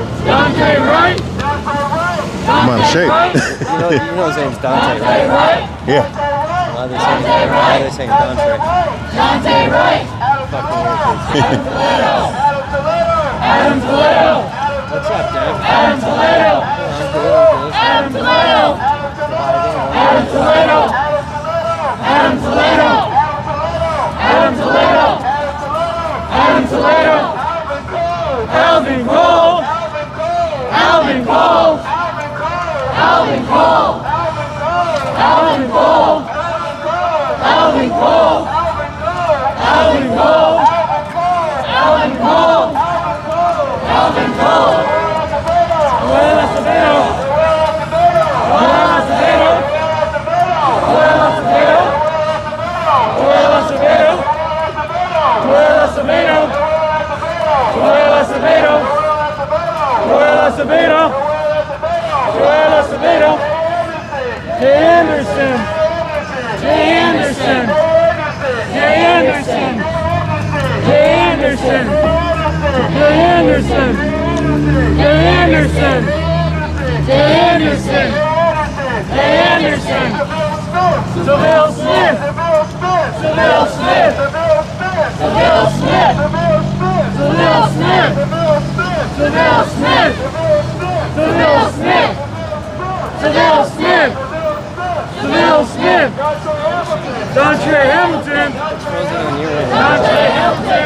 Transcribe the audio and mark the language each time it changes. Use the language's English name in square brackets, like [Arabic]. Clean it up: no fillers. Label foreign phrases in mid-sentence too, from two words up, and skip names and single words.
[English] Dante right! I'm out of shape. You know his name's Dante, right? Yeah. Why are they saying Dante? Dante right! Fucking irritates me. Adam Toledo! What's up, Dad? Adam Toledo! Adam Toledo! Adam Toledo! Adam Toledo! Adam Toledo! Adam Toledo! Alvin Cole! Alvin Cole! Alvin Cole! Alvin Cole! Alvin Cole! Alvin Cole! Alvin Cole! Alvin Cole! Joel Acevedo! Joel Acevedo! Joel Acevedo! Joel Acevedo! Joel Acevedo! Joel Acevedo! Joel Acevedo! Joel Acevedo! Jay Anderson! Jay Anderson! Jay Anderson! Jay Anderson! Jay Anderson! Jay Anderson! Jay Anderson! Jay Anderson! Seville Smith! Seville Smith! Seville Smith! Seville Smith! Seville Smith! Seville Smith! Seville Smith! Seville Smith! Dontre Hamilton! Dontre Hamilton!